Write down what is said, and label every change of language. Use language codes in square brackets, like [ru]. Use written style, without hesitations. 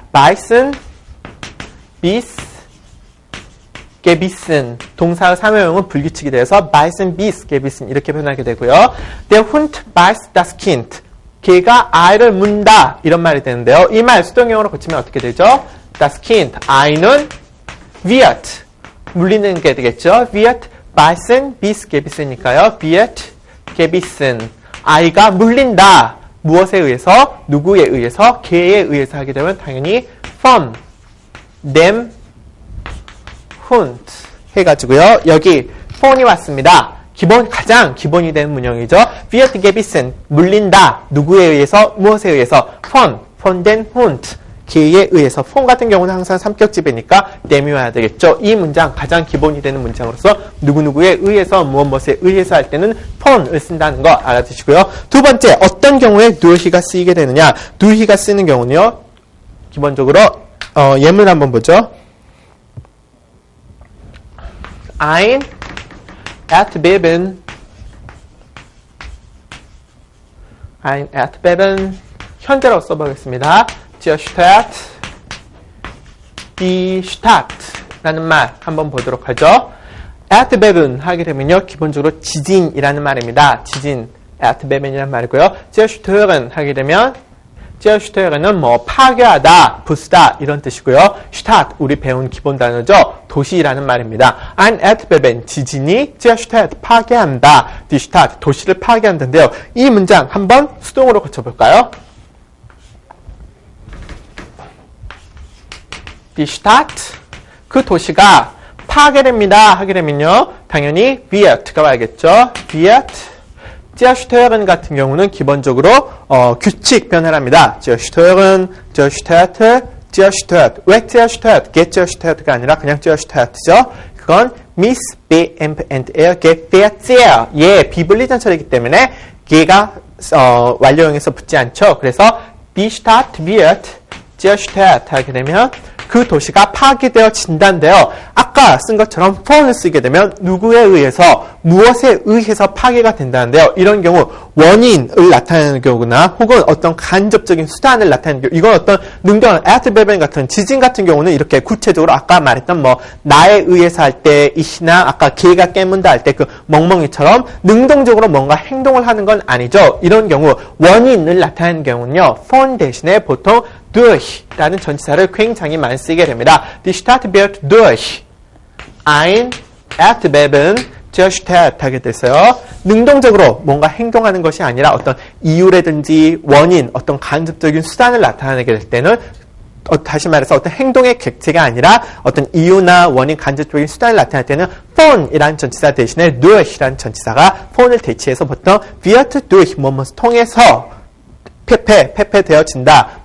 [ko] beißen, bis, gebissen 동사의 사용형은 불규칙이 돼서 beißen, bis, gebissen 이렇게 표현하게 되고요. [de] der Hund beißt das Kind. [ko] 개가 아이를 문다 이런 말이 되는데요. 이 말 수동형으로 고치면 어떻게 되죠? das Kind, 아이는 wird, 물리는 게 되겠죠. [de] wird beißen, bis, gebissen이니까요. wird gebissen, [ko] 아이가 물린다. 무엇에 의해서? 누구에 의해서? 개에 의해서 하게 되면 당연히 von dem Hund 해가지고요. 여기 von이 왔습니다. 가장 기본이 되는 문형이죠. wird gebissen, 물린다. 누구에 의해서? 무엇에 의해서? [de] von den Hund, [ko] 개에 의해서. von 같은 경우는 항상 삼격지배니까 dem이 와야 되겠죠. 이 문장, 가장 기본이 되는 문장으로서 누구누구에 의해서, 무엇에 의해서 할 때는 von을 쓴다는 거 알아두시고요. 두 번째, 어떤 경우에 durch가 쓰이게 되느냐. durch가 쓰는 경우는요. 기본적으로 예문 한번 보죠. ein Erdbeben, ein Erdbeben, 현재로 써보겠습니다. Die Stadt, die Stadt 라는 말 한번 보도록 하죠. Erdbeben 하게 되면요. 기본적으로 지진이라는 말입니다. 지진, Erdbeben이라는 말이고요. zerstören 하게 되면 zerstören은 뭐 파괴하다, 부수다 이런 뜻이고요. Stadt, 우리 배운 기본 단어죠. 도시라는 말입니다. [de] Ein Erdbeben, [ko] 지진이 [de] zerstört, [ko] 파괴한다. Die Stadt, 도시를 파괴한다인데요. 이 문장 한번 수동으로 고쳐볼까요? Die Stadt, 그 도시가 파괴됩니다 하게 되면요. 당연히 wirt가 와야겠죠. wird zerstören 같은 경우는 기본적으로 규칙 변화랍니다. [de] zerstören, zerstört, zerstört. [ko] 왜 zerstört? gezerstört가 아니라 그냥 zerstört죠. 그건 miss, b, amp, and, er, get, der, sehr. 예, 비분리전철이기 때문에 개가 완료형에서 붙지 않죠. 그래서 die Stadt wird zerstört 하게 되면 그 도시가 파괴되어진다인데요. 아까 쓴 것처럼 von을 쓰게 되면 누구에 의해서, 무엇에 의해서 파괴가 된다는데요. 이런 경우 원인을 나타내는 경우나 혹은 어떤 간접적인 수단을 나타내는 경우, 이건 어떤 능동, Erdbeben 같은 지진 같은 경우는 이렇게 구체적으로 아까 말했던 뭐 나에 의해서 할 때 이시나 아까 개가 깨문다 할 때 그 멍멍이처럼 능동적으로 뭔가 행동을 하는 건 아니죠. 이런 경우 원인을 나타내는 경우는요. von 대신에 보통 durch라는 전치사를 굉장히 많이 쓰게 됩니다. [de] Die Stadt wird durch ein Erdbeben zerstört [ko] 하게 돼서요. 능동적으로 뭔가 행동하는 것이 아니라 어떤 이유라든지 원인, 어떤 간접적인 수단을 나타내게 될 때는 다시 말해서 어떤 행동의 객체가 아니라 어떤 이유나 원인, 간접적인 수단을 나타낼 때는 von이라는 전치사 대신에 durch이라는 전치사가 von을 대체해서 보통 wird durch, 뭐뭐를 통해서 페페되어진다.